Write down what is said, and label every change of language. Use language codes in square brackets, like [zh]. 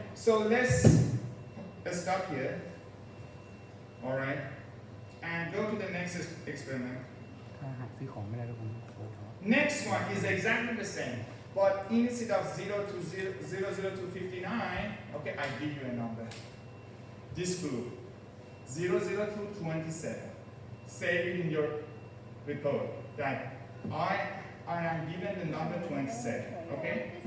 [en] So let's stop here. All right. And go to the next experiment. [th] ถ้าหากซื้อของไม่ได้ก็คงโค้ดเขา [en] Next one is exactly the same, but instead of 0 to 59, okay, I give you a number. This group, 0 to 27. Save it in your report that I am given the number 27, okay?